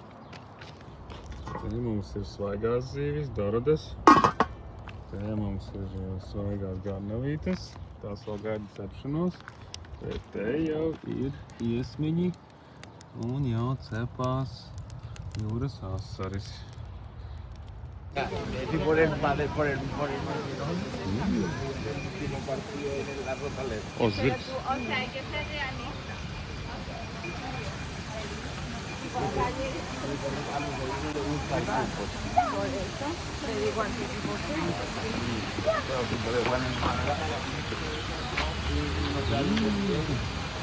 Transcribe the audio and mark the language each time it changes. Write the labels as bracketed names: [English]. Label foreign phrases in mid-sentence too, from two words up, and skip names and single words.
[Latvian] Te mums ir svaigās zīvis, dorodes. Te mums ir svaigās garnavītes. Tās vēl gaida cepšanos. Bet te jau ir iesmiņi un jau cepās jūras asaris. [Spanish] Por el último partido de la Rosaleda. [Latvian] O, zirgs. [Spanish] O sea, hay que ser realista. Por eso, te digo anticipo.